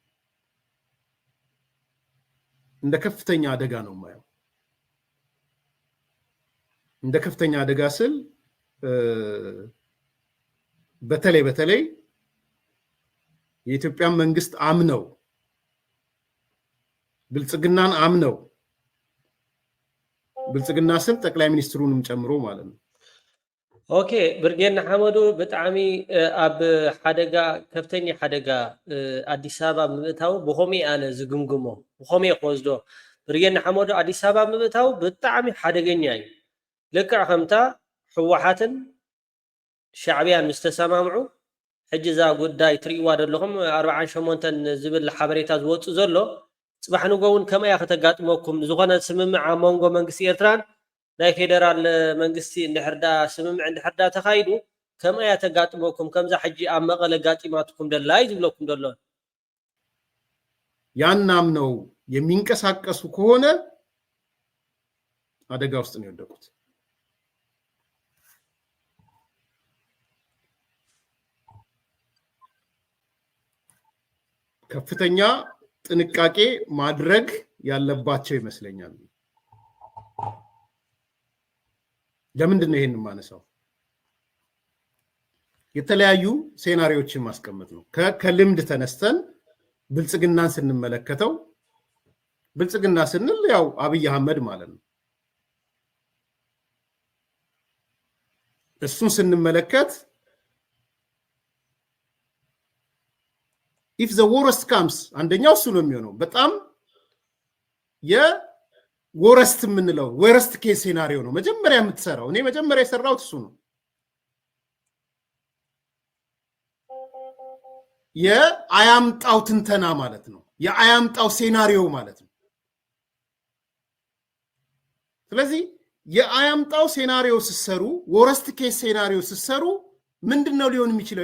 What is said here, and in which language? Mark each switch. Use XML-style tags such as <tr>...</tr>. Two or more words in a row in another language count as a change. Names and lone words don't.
<am>እንደ ከፍተኛ አደጋ ነው የማየው። እንደ ከፍተኛ አደጋ ስል በተለይ የኢትዮጵያን መንግስት አምነው ብልጽግናን አምነው ብልጽግና ስል ጠቅላይ ሚኒስትሩንም ጨምሮ ማለት ነው።</am> <ti>ኦኬ ብርጌድ ንሓመዱ ብጣዕሚ ኣብ ሓደጋ ከፍተኛ ሓደጋ ኣዲስ ኣበባ ምእታው ብኸመይ ኣነ ዝግምግሞ ብኸመይ ክወስዶ ብርጌድ ንሓመዱ ኣዲስ ኣበባ ምእታው ብጣዕሚ ሓደገኛ እዩ። ልክዕ ከምታ ሕወሓትን ሻዕብያን ምስ ተሰማምዑ ሕጂ እዛ ጉዳይ ትርእይዋ ዘለኹም 48 ዝብል ሓበሬታ ዝወፁ ዘሎ ፅባሕ ንጎ እውን ከመያ ከተጋጥመኩም ዝኾነ ስምምዕ ኣብ መንጎ መንግስቲ ኤርትራን ናይ ፌደራል መንግስቲ እንድሕርዳ ስምምዕ እንድሕርዳ ተኻይዱ ከመያ ተጋጥመኩም ከምዛ ሕጂ ኣብ መቐለ ጋጢማትኩም ደላ እዩ ዝብለኩም ዘሎ።</ti> <am>ያናም ነው የሚንቀሳቀሱ ከሆነ አደጋ ውስጥ ነው የወደቁት። ከፍተኛ ጥንቃቄ ማድረግ ያለባቸው ይመስለኛል። ለምንድን ነው ይሄን ማነሳው? የተለያዩ ሴናሪዮችን ማስቀመጥ ነው። ከልምድ ተነስተን ብልጽግናን ስንመለከተው ብልጽግና ስንል ያው አብይ አህመድ ማለት ነው። እሱን ስንመለከት</am> <en>if the worst comes</en> <am>አንደኛው እሱ ነው የሚሆነው። በጣም የወረስት የምንለው</am> <en>worst case scenario</en> <am>ነው መጀመሪያ የምትሰራው። እኔ መጀመሪያ የሰራሁት እሱ ነው። የአያምጣው ትንተና ማለት ነው። የአያምጣው ሴናሪዮ ማለት ነው። ስለዚህ የአያምጣው ሴናሪዮ ሲሰሩ</am> <en>worst case scenario</en> <am>ሲሰሩ ምንድነው ሊሆን የሚችለው?</am>